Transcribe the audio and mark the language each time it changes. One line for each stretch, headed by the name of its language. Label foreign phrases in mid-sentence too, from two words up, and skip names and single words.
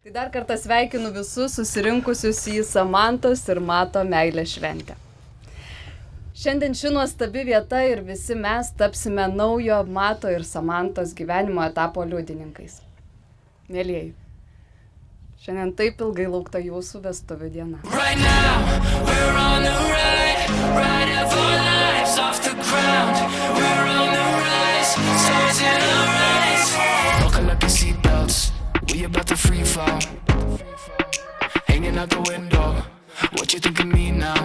Lithuanian: Tai dar kartą sveikinu visus susirinkusius į Samantos ir Mato meilės šventę. Šiandien ši nuostabi vieta ir visi mes tapsime naujo Mato ir Samantos gyvenimo etapo liudininkais. Mielieji, šiandien taip ilgai laukta jūsų vestuvių diena.
English: Right now, we're on the ride of our lives off the ground. We're on the rise, stars in our eyes. Buckle up your seatbelts, we about to free fall. Hanging out the window, what you think of me now?